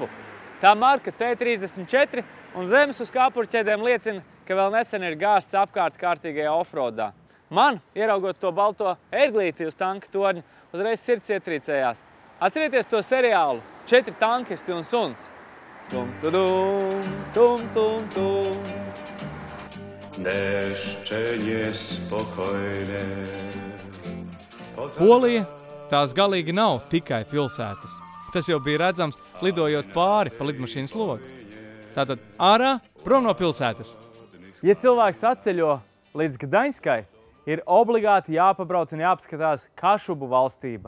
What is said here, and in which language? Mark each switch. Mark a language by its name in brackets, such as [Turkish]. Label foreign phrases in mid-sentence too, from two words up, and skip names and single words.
[Latvian] Tā marka T34 un zemes uz kāpurķēdēm liecina, ka vēl nesen ir gāsts apkārt kārtīgajā offroadā. Man, ieraugot to balto erglīti uz tanka torņa, uzreiz sirds ietrīcējās. Atcerieties to seriālu 4 tankisti un suns. Tum-tudum, tum-tum-tum. [Polish] Deszcze niespokojne. [Latvian] Polija tās galīgi nav tikai pilsētas. Tas jau bija redzams, lidojot pāri pa lidmašīnas logu. Tātad ārā, prom no pilsētas. Ja cilvēks atceļo līdz Gdaņskai, ir obligāti jāpabrauc un jāapskatās Kašubu valstība.